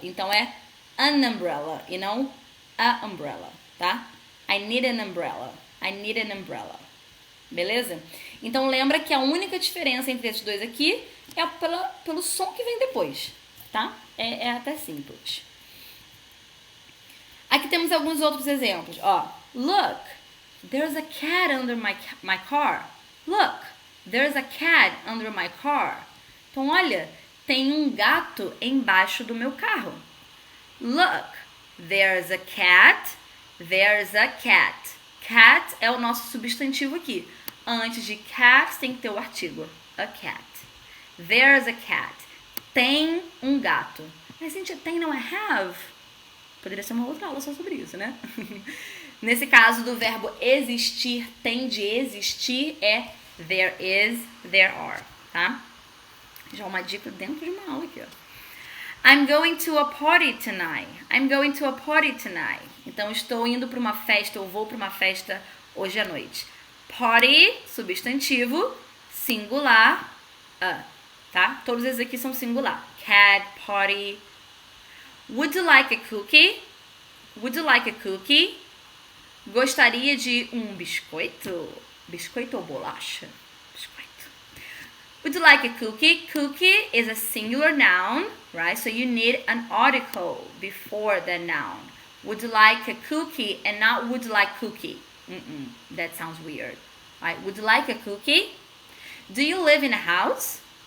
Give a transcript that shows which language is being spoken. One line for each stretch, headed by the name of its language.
Portuguese: Então, é an umbrella e não a umbrella, tá?
English: I need an umbrella. I need an umbrella.
Portuguese: Beleza? Então, lembra que a única diferença entre esses dois aqui é pelo som que vem depois, tá? É até simples. Aqui temos alguns outros exemplos.
English: Ó, look, there's a cat under my car. Look, there's a cat under my car.
Portuguese: Então, olha, tem um gato embaixo do meu carro.
English: Look, there's a cat. There's a cat.
Portuguese: Cat é o nosso substantivo aqui. Antes de cat tem que ter o artigo.
English: A cat. There's a cat.
Portuguese: Tem um gato. Mas, gente, tem não é have? Poderia ser uma outra aula só sobre isso, né? Nesse caso do verbo existir, tem de existir, é
English: there is, there are,
Portuguese: tá? Já uma dica dentro de uma aula aqui, ó.
English: I'm going to a party tonight. I'm going to a party tonight.
Portuguese: Então, estou indo para uma festa, eu vou para uma festa hoje à noite. Party, substantivo, singular, tá? Todos esses aqui são singular. Cat, party.
English: Would you like a cookie? Would you like a cookie?
Portuguese: Gostaria de um biscoito? Biscoito ou bolacha? Biscoito.
English: Would you like a cookie? Cookie is a singular noun, right? So you need an article before the noun. Would you like a cookie and not would you like cookie? That sounds weird. Right? Would you like a cookie? Do you live in a house?